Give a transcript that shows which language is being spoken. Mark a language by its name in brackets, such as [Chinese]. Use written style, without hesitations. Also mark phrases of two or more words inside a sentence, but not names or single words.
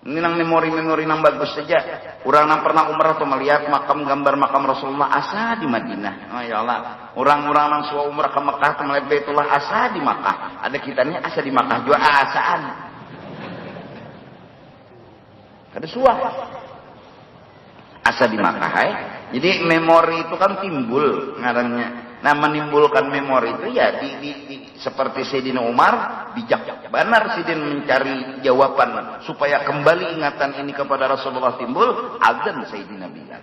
[Banjar] Ini nang memori-memori nang bagus saja. Orang nang pernah umrah atau melihat makam gambar makam Rasulullah asa di Madinah. Oh ya Allah. Orang-orang nang suka umrah ke Mekah atau melihat Baitullah asa di Mekah. Ada kitanya asa di Mekah juga asaan. Ada suah. Asa di Mekah. Jadi memori itu kan timbul ngarannya. Nah menimbulkan memori itu ya seperti Sayyidina Umar bijak benar Sayyidina mencari jawaban supaya kembali ingatan ini kepada Rasulullah timbul azan Sayyidina Bilal.